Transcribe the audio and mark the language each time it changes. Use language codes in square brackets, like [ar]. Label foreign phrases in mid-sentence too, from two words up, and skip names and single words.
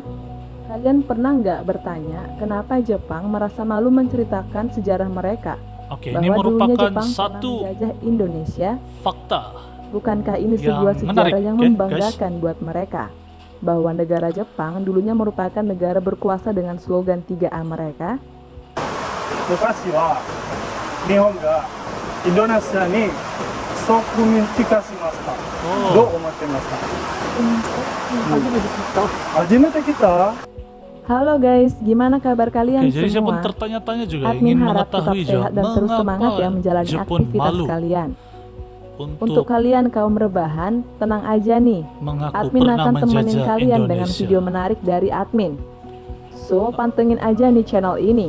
[id] Kalian pernah nggak bertanya kenapa Jepang merasa malu menceritakan sejarah mereka? Ini Bahwa dulunya merupakan Jepang satu pernah menjajah Indonesia? fakta. Bukankah ini yang sebuah sejarah menarik, yang membanggakan buat mereka? Bahwa negara Jepang dulunya merupakan negara berkuasa dengan slogan 3A mereka. [ja] 昔は日本がインドネシアに植民地化しました。どう思ってますか？初めて来た? [id] Halo guys, gimana kabar kalian [ms] Jadi saya pun [id] semua? [ms] tertanya-tanya juga [id] Admin [ms] ingin [id] harap tetap [ms] mengetahui [id] sehat dan terus semangat ya menjalani [ms] Jepun [id] aktivitas [ms] malu [id] kalian. Untuk [ms] untuk [id] kalian kaum rebahan, tenang aja nih. [ms] mengaku [id] Admin [ms] pernah [id] akan temenin [ms] menjajah [id] kalian dengan [ms] Indonesia. [id] video menarik dari admin. So, pantengin aja nih channel ini.